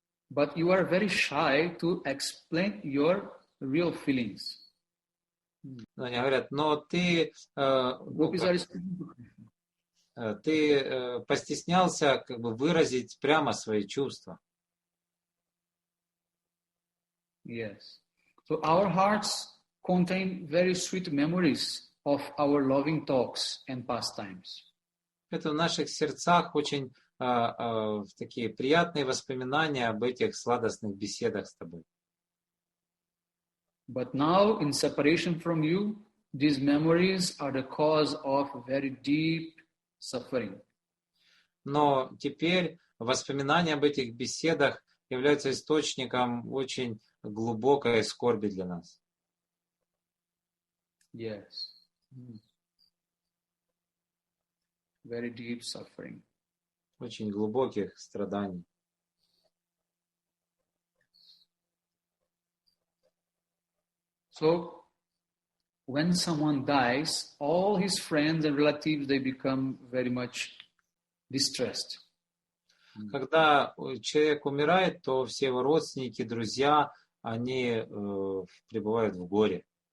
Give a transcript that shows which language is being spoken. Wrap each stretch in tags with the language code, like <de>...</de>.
<en>But you are very shy to explain your real feelings.</en> <ru>Но они говорят, но ты,</ru> <en>Gopis are speaking to Krishna.</en> <ru>ты постеснялся как бы выразить прямо свои чувства.</ru> <en>Yes. So our hearts contain very sweet memories of our loving talks and pastimes.</en> <ru>Это в наших сердцах очень такие приятные воспоминания об этих сладостных беседах с тобой.</ru> <en>But now, in separation from you, these memories are the cause of very deep suffering.</en> <ru>Но теперь воспоминания об этих беседах являются источником очень глубокой скорби для нас.</ru> <en>Yes. Very deep suffering.</en> <ru>Очень глубоких страданий.</ru> <en>So, when someone dies, all his friends and relatives, they become very much distressed.</en> <ru>Когда человек умирает, то все его родственники, друзья, они пребывают в горе.</ru>